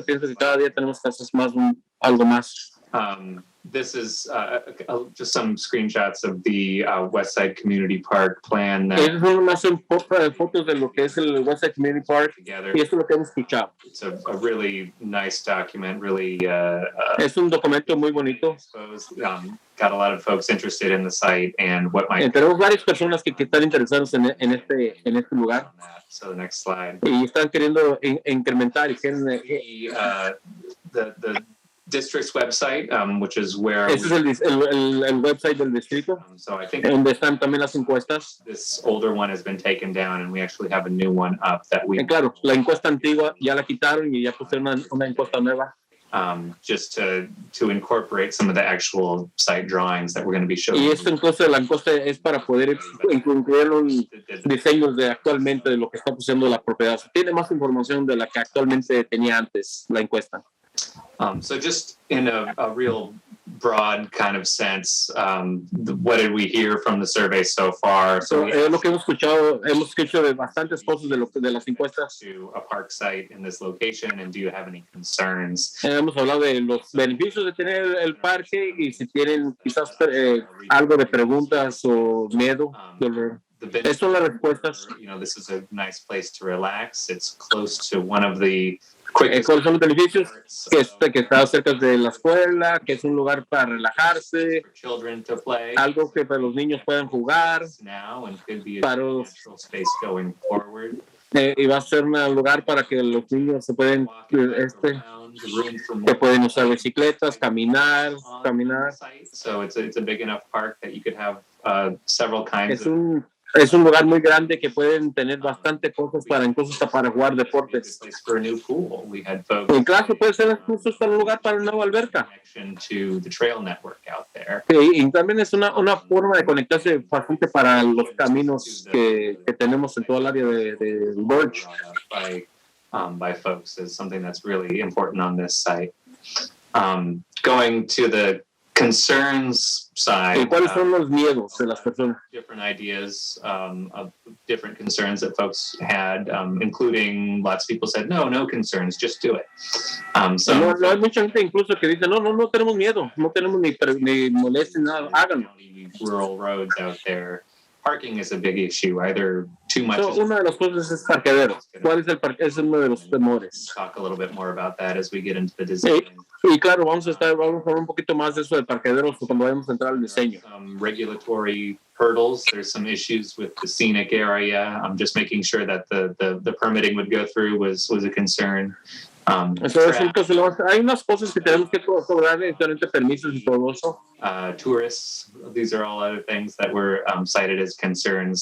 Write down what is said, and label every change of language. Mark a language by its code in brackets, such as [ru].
[es] Pienso que cada día tenemos casos más, algo más. [en] This is just some screenshots of the Westside Community Park plan that [es] Esas son más fotos de lo que es el Westside Community Park. [en] together. [es] Y esto es lo que hemos escuchado. [en] It's a really nice document, really [es] Es un documento muy bonito. [en] exposed, got a lot of folks interested in the site and what might [es] Tenemos varias personas que están interesadas en este lugar [en] on that. So the next slide. [es] y están queriendo incrementar y quieren. [en] The district's website, which is where [es] Ese es el website del distrito, [en] so I think [es] donde están también las encuestas. [en] this older one has been taken down and we actually have a new one up that we [es] Claro, la encuesta antigua ya la quitaron y ya pusieron una encuesta nueva. [en] just to incorporate some of the actual site drawings that we're going to be showing. [es] Y esto incluso la encuesta es para poder incluir un diseños de actualmente de lo que está pusieendo la propiedad. Tiene más información de la que actualmente tenía antes la encuesta. [en] So just in a real broad kind of sense, what did we hear from the survey so far? So we [es] Lo que hemos escuchado de bastantes cosas de las encuestas. [en] to a park site in this location, and do you have any concerns? [es] Hemos hablado de los beneficios de tener el parque y si tienen quizás algo de preguntas o miedo. Estas son las respuestas. [en] You know, this is a nice place to relax. It's close to one of the quickest [es] ¿Cuáles son los beneficios? [en] parks, [es] Que está cerca de la escuela, que es un lugar para relajarse, [en] for children to play [es] algo que para los niños puedan jugar, [en] now and could be a [es] para los- [en] natural space going forward. [es] y va a ser un lugar para que los niños se pueden, [en] Walking around, room for [es] que [en] more [es] pueden usar bicicletas, caminar. [en] on the site. So it's a big enough park that you could have several kinds [es] Es un lugar muy grande que pueden tener bastante cosas para incluso hasta para jugar deportes. [en] place for a new pool. We had folks [es] En clase puede ser incluso hasta un lugar para una nueva alberca. [en] connection to the trail network out there. [es] Y también es una forma de conectarse bastante para los caminos que tenemos en toda el área de Burge. [en] By folks is something that's really important on this site. Going to the concerns side. [es] ¿Cuáles son los miedos de las personas? [en] Different ideas of different concerns that folks had, including lots of people said, no concerns, just do it. [es] No, hay mucha gente incluso que dice, no tenemos miedo, no tenemos ni molestia, nada, háganlo. [en] Rural roads out there. Parking is a big issue, either too much. [es] Una de las cosas es parqueadero. ¿Cuál es el parqueadero? Es uno de los temores. [en] Talk a little bit more about that as we get into the design. [es] Y claro, vamos a hablar un poquito más de eso del parqueadero cuando vayamos a entrar al diseño. [en] Some regulatory hurdles. There's some issues with the scenic area. I'm just making sure that the permitting would go through was a concern. [es] Hay unas cosas que tenemos que cobrar diferentes permisos y todo eso. [en] Tourists, these are all other things that were cited as concerns.